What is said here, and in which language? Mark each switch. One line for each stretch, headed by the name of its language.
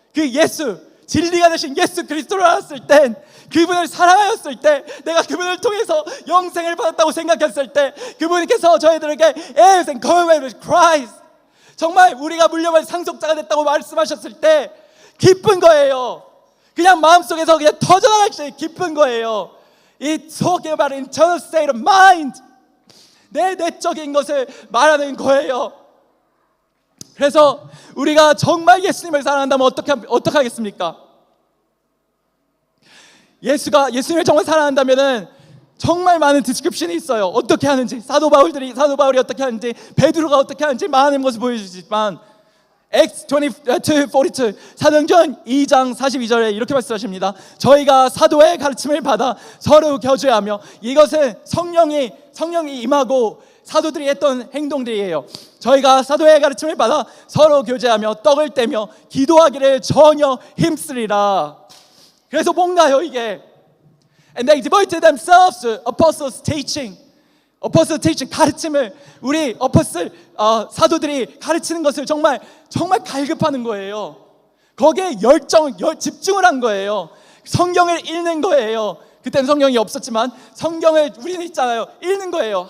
Korean: 그 예수, 진리가 되신 예수 그리스도를 알았을 땐, 그분을 사랑하였을 때, 내가 그분을 통해서 영생을 받았다고 생각했을 때, 그분께서 저희들에게
English: heirs and co-heirs with Christ,
Korean: 정말 우리가 물려받은 상속자가 됐다고 말씀하셨을 때 기쁜 거예요. 그냥 마음속에서 그냥 터져나갈지 기쁜 거예요.
English: It's talking about internal state of mind.
Korean: 내 내적인 것을 말하는 거예요. 그래서 우리가 정말 예수님을 사랑한다면 어떻게 하겠습니까? 예수님을 정말 사랑한다면은 정말 많은 디스크립션이 있어요. 어떻게 하는지, 사도 바울이 어떻게 하는지, 베드로가 어떻게 하는지 많은 것을 보여주지만, Acts 22:42 사도행전 2장 42절에 이렇게 말씀하십니다. 저희가 사도의 가르침을 받아 서로 교제하며, 이것은 성령이 임하고 사도들이 했던 행동들이에요. 저희가 사도의 가르침을 받아 서로 교제하며 떡을 떼며 기도하기를 전혀 힘쓰리라. 그래서 뭔가요 이게?
English: And they devoted themselves to apostles' teaching.
Korean: 어퍼슬 teaching, 가르침을, 우리 어퍼슬 사도들이 가르치는 것을 정말 갈급하는 거예요. 거기에 집중을 한 거예요. 성경을 읽는 거예요. 그때는 성경이 없었지만 성경을 우리는 있잖아요. 읽는 거예요.